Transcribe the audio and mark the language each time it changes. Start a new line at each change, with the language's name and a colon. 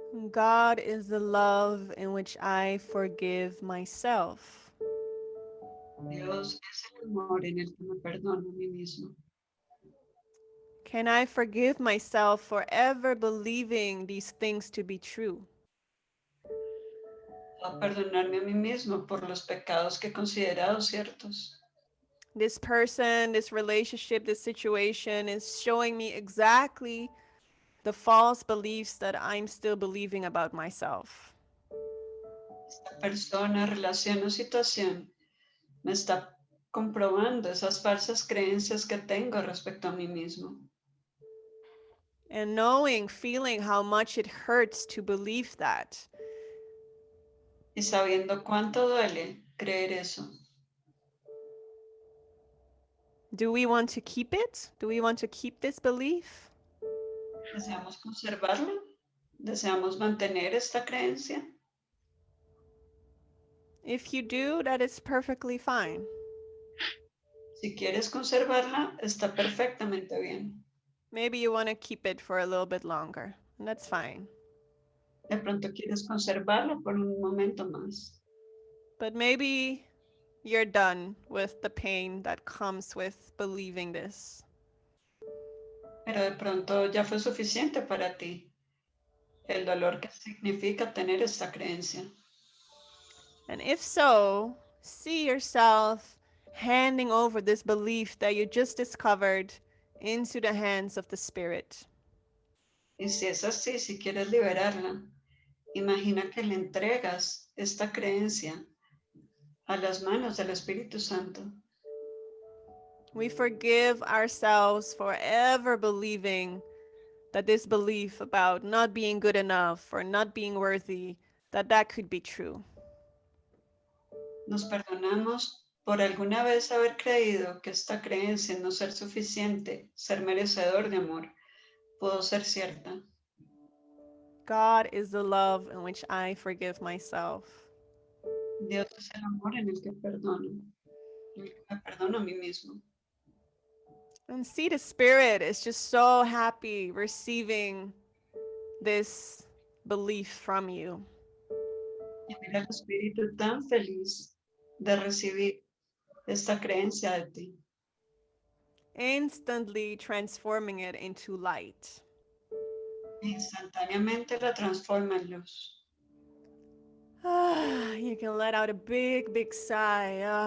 English: God is the love in which I forgive myself.
Spanish: Dios es el amor en el que me perdono a mí mismo.
English: Can I forgive myself for ever believing these things to be true?
Spanish: A perdonarme a mí mismo por los pecados que he considerado ciertos.
English: This person, this relationship, this situation is showing me exactly the false beliefs that I'm still believing about myself.
Spanish: Esta persona, relación o situación me está comprobando esas falsas creencias que tengo respecto a mí mismo.
English: And knowing, feeling how much it hurts to believe that.
Spanish: Y sabiendo cuánto duele creer eso.
English: Do we want to keep it? Do we want to keep this belief?
Spanish: ¿Deseamos conservarla? ¿Deseamos mantener esta creencia?
English: If you do, that is perfectly fine.
Spanish: Si quieres conservarla, está perfectamente bien.
English: Maybe you want to keep it for a little bit longer, and that's fine.
Spanish: De pronto quieres conservarla por un momento más.
English: But maybe you're done with the pain that comes with believing this.
Spanish: Pero de pronto ya fue suficiente para ti el dolor que significa tener esta creencia.
English: And if so, see yourself handing over this belief that you just discovered into the hands of the Spirit.
Spanish: Y si es así, si quieres liberarla, imagina que le entregas esta creencia a las manos del Espíritu Santo.
English: We forgive ourselves for ever believing that this belief about not being good enough or not being worthy, that could be true.
Spanish: Nos perdonamos por alguna vez haber creído que esta creencia en no ser suficiente, ser merecedor de amor, pudo ser cierta.
English: God is the love in which I forgive myself.
Spanish: Dios es el amor en el que perdono, en el que me perdono a mí mismo.
English: And see, the Spirit is just so happy receiving this belief from you.
Spanish: Y mira el Espíritu tan feliz de recibir esta creencia de ti,
English: Instantly transforming it into light.
Spanish: e instantáneamente la transforma en luz.
English: You can let out a big, big sigh.